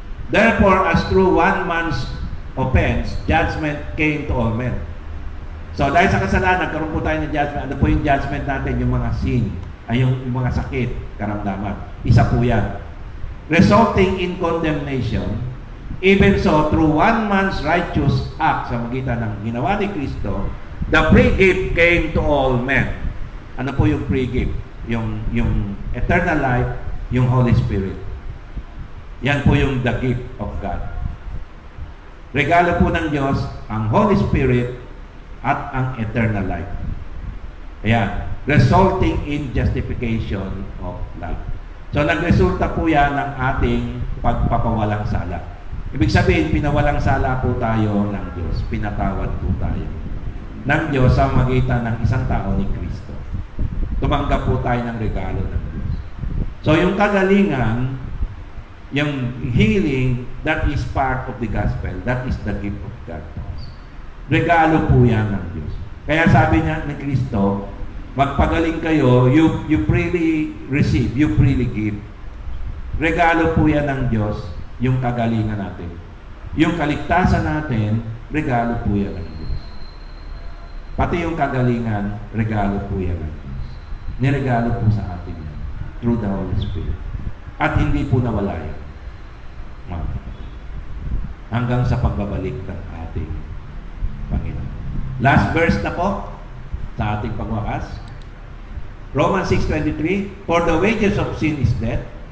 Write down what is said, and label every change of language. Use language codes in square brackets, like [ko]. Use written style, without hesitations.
[en] Therefore, as through one man's offense, judgment came to all men. [tl] So dahil sa kasalanan, nagkaroon po tayo ng judgment. Ano po yung judgment natin? Yung mga sin, ay yung mga sakit, karamdaman. Isa po yan. [en] Resulting in condemnation, even so, through one man's righteous act [tl] sa magitan ng ginawa ni Kristo, [en] the free gift came to all men. [tl] Ano po yung free gift? Yung eternal life, yung Holy Spirit. Yan po yung [en] the gift of God. [tl] Regalo po ng Diyos ang Holy Spirit at ang eternal life. Ayan. [en] Resulting in justification of life. [tl] So, nagresulta po yan ng ating pagpapawalang sala. Ibig sabihin, pinawalang sala po tayo ng Diyos. Pinatawad po tayo ng Diyos sa magitan ng isang tao ni Kristo. Tumanggap po tayo ng regalo ng Diyos. So, yung kagalingan, yung healing, [en] that is part of the gospel. That is the gift of God. [tl] Regalo po yan ng Diyos. Kaya sabi niya ni Kristo, magpagaling kayo, [en] you freely receive, you freely give. [tl] Regalo po yan ng Diyos, yung kagalingan natin. Yung kaligtasan natin, regalo po yan ng Diyos. Pati yung kagalingan, regalo po yan ng Diyos. Niregalo po sa atin yan, [en] through the Holy Spirit. [tl] At hindi po nawala yan. Hanggang sa pagbabalik ng ating Panginoon. Last verse na po sa ating pagwakas. [en] Romans 6:23, for the wages of sin is death.